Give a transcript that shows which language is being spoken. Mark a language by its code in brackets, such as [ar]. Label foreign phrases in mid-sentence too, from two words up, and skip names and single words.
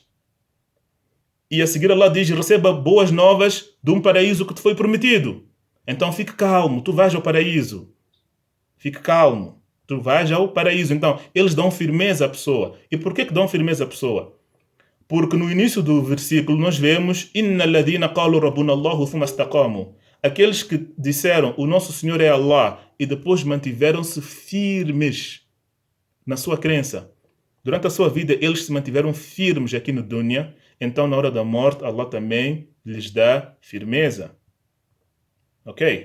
[pt] E a seguir Allah diz, receba boas novas de um paraíso que te foi prometido. Então fique calmo, tu vais ao paraíso. Fique calmo, tu vais ao paraíso. Então, eles dão firmeza à pessoa. E por que dão firmeza à pessoa? Porque no início do versículo nós vemos [ar] إن الذين قالوا ربنا الله ثم استقاموا. [pt] Aqueles que disseram o nosso Senhor é Allah e depois mantiveram-se firmes na sua crença. Durante a sua vida eles se mantiveram firmes aqui no dunya. Então na hora da morte Allah também lhes dá firmeza. Ok?